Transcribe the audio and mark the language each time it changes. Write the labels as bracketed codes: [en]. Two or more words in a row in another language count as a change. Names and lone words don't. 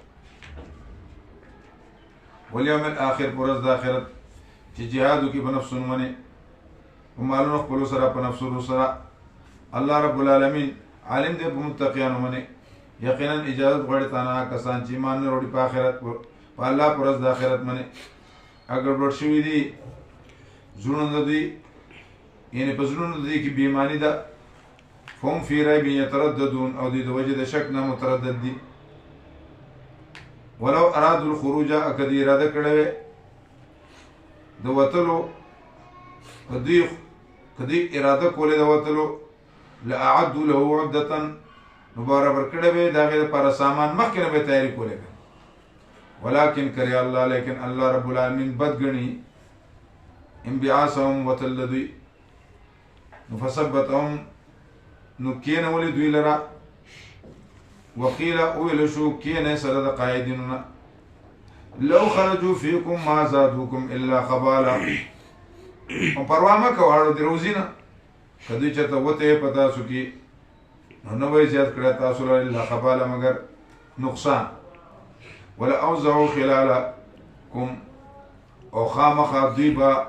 [ar] والیوم الاخر [ps] پر ورځ د آخرت چې جهاد وکړي په نفسونو باندې په مالونو خپلو سره په نفسونو سره الله رب العالمین عالم دی په متقیانو باندې یقینا اجازت غواړي تا نه کسان چې ایمان نه وروړي په آخرت په الله په ورځ د آخرت باندې اگر ګډوډ شوي دي زړونه د دوی یعنې په زړونو د دوی کې بې ایماني ده [ar] فهم فی ریب یترددون [ps] او دوی د وجې د شک نه متردد دي [ar] ولو ارادوا الخروج [ps] که دوی اراده کړې وې د وتلو که دوی اراده کولې د وتلو [ar] لاعدوا له عدة [ps] نو برابر کړی به د هغې دپاره سامان مخکې نه به تیاري کولی [ar] ولکن کرې الله [ps] لیکن الله رب العالمین بد ګڼي انبعاثهم وتل د دوی نو فثبتهم نو کېنولې دوی لره وقیل وویل شو کېنئ سره د قاعدینو نه [ar] لو خرجوا فیکم ما زادوکم الا خبالا [ps] او پروا مه کوه اړو د روزي نه که دوی چېرته وتې په تاسو کې نو نه به یې زیات کړی تاسو له [ar] الا خباله [ps] مګر نقصان [ar] ولا اوزعوا خلالکم [ps] او خامخا دوی به